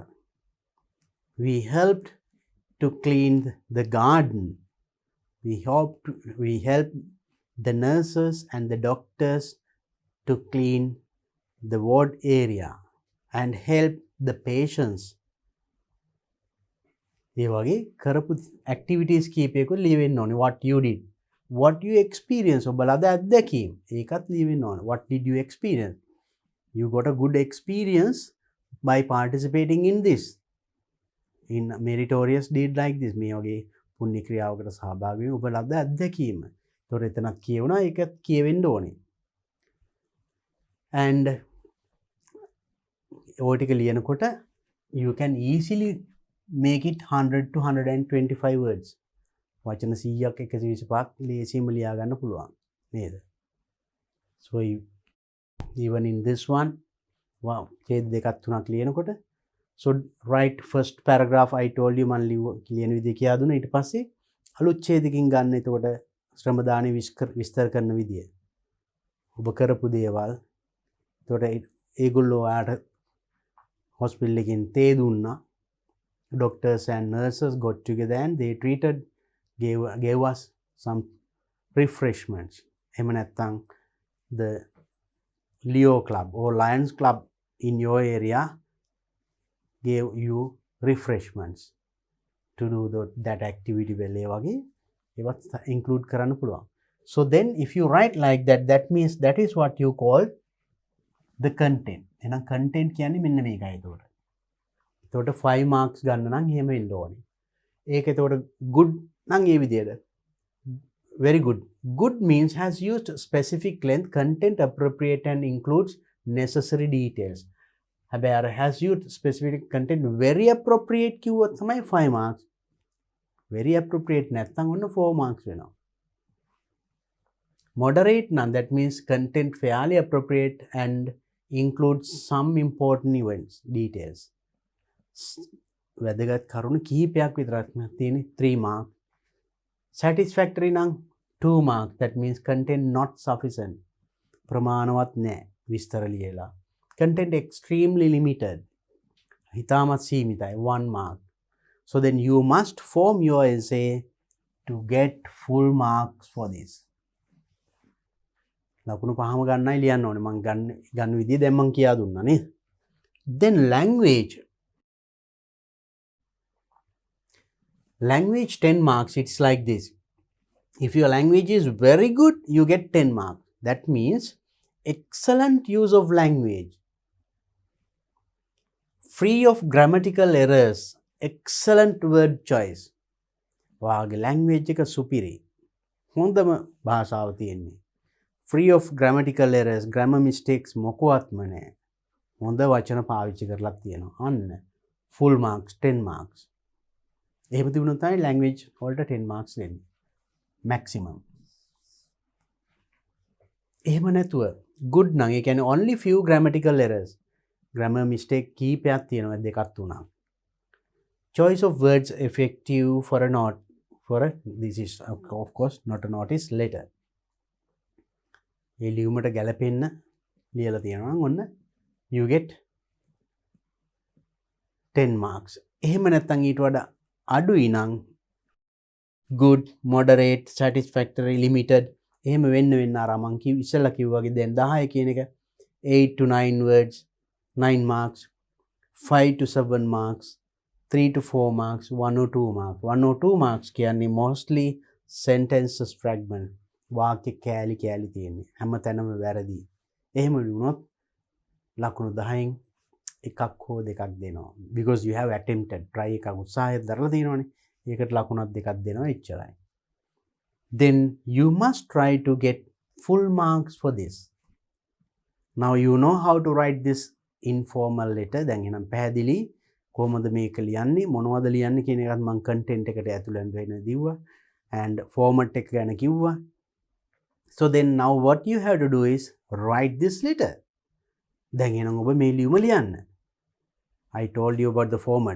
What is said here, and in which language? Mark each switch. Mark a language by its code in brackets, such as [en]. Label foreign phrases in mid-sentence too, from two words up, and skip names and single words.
[en] We helped to clean the garden. We helped the nurses and the doctors to clean the ward area and help the patients. [si] ඒ වගේ කරපු activities කීපයකුත් ලියවෙන්න ඕනේ. [en] What you did. What you experienced. [si] ඔබලද අත්දැකීම්. ඒකත් ලියවෙන්න ඕනේ. [en] What did you experience? You got a good experience by participating in this. In meritorious deed like this. [si] මේ වගේ පුණ්‍ය ක්‍රියාවකට සහභාගී වීම ඔබලද අත්දැකීම. ඒතොර එතනත් කියවනවා ඒකත් කියවෙන්න ඕනේ. [en] And [si] ඔය ටික ලියනකොට [en] you can easily make it 100 to 125 words. [si] වචන 100ක් 125ක් ලේසියෙන්ම ලියා ගන්න පුළුවන් නේද? [en] So even in this one wow [si] ඡේද දෙකක් තුනක් ලියනකොට [en] so write first paragraph I told you [si] මම ලියන විදිය කියා දුන්නා ඊට පස්සේ අලුත් ඡේදකින් ගන්න එතකොට ශ්‍රම දානේ විස්තර කරන විදිය ඔබ කරපු දේවල් එතකොට ඒගොල්ලෝ ආට hospital එකෙන් තේ දුන්නා [en] doctors and nurses got together and they gave us some refreshments [si] එහෙම නැත්නම් [en] the Leo club or Lions club in your area gave you refreshments to do that activity well [si] ඒ වගේ ඒවත් include කරන්න පුළුවන්. [en] So then if you write like that that means that is what you call the content. [si] එහෙනම් content කියන්නේ මෙන්න මේකයි එතකොට. එතකොට 5 marks ගන්න නම් එහෙම වෙන්න ඕනේ. ඒක එතකොට good නම් ඒ විදියට. [en] Very good. Good means has used specific length, content appropriate and includes necessary details. [si] හැබැයි අර [en] has used specific content very appropriate [si] කිව්වොත් තමයි 5 marks. [en] Very appropriate [si] නැත්නම් ඔන්න 4 marks වෙනවා. [en] Moderate නම් that means content fairly appropriate and includes some important events details. [si] වැදගත් කරුණු කිහිපයක් විතරක් තියෙන්නේ 3 marks. [en] Satisfactory නම් 2 marks that means content not sufficient. [si] ප්‍රමාණවත් නැහැ විස්තර ලියලා. [en] Content extremely limited. [si] හිතාමත් සීමිතයි 1 mark. [en] So then you must form your essay to get full marks for this. [si] ලකුණු පහම ගන්නයි ලියන්න ඕනේ. මම ගන්න විදිය දැන් මම කියා දුන්නා නේ. [en] Then language. Language 10 marks. It's like this. If your language is very good, you get 10 marks. That means excellent use of language. Free of grammatical errors. Excellent word choice. [si] වාගේ language එක superior. හොඳම භාෂාව තියෙන්නේ. [en] Free of grammatical errors. [si] Grammar mistakes මොකවත්ම නැහැ. හොඳ වචන පාවිච්චි කරලා තියෙනවා. අන්න [en] full marks [si] 10 marks. එහෙම තිබුණොත් තමයි language වලට 10 marks දෙන්නේ. [en] Maximum. [si] එහෙම නැතුව [en] good [si] නම් ඒ කියන්නේ [en] only few grammatical errors. Grammar mistake [si] කීපයක් තියෙනවා දෙකක් තුනක්. [en] Choice of words effective for a note. This is of course not a notice letter. [si] ඒ ලියුමට ගැලපෙන්න ලියලා තියෙනවා නම් ඔන්න [en] you get 10 marks. [si] එහෙම නැත්නම් ඊට වඩා අඩුයි නම් [en] good, moderate, satisfactory, limited [si] එහෙම වෙන්න අර මං ඉස්සෙල්ලා කිව්වා වගේ දැන් 10 කියන එක [en] 8 to 9 words 9 marks. 5 to 7 marks, 3 to 4 marks, 1 or 2 marks. 1 or 2 marks කියන්නේ mostly sentences fragment. [si] වාක්‍ය කෑලි කෑලි තියෙන්නේ. හැම තැනම වැරදි. එහෙම වුණොත් ලකුණු 10න් එකක් හෝ දෙකක් දෙනවා. [en] Because you have attempted. [si] try එකක් උත්සාහයක් දරලා තියෙනවනේ. ඒකට ලකුණක් දෙකක් දෙනවා එච්චරයි. [en] Then you must try to get full marks for this. Now you know how to write this informal letter. [si] දැන් එහෙනම් පැහැදිලි කොහොමද මේක ලියන්නේ මොනවද ලියන්නේ කියන එකත් මම content එකට ඇතුළත් වෙන්න දිව්වා [en] and format [si] එක ගැන කිව්වා. [en] So then now what you have to do is write this letter. [si] දැන් එහෙනම් ඔබ මේ ලියුම ලියන්න. [en] I told you about the format.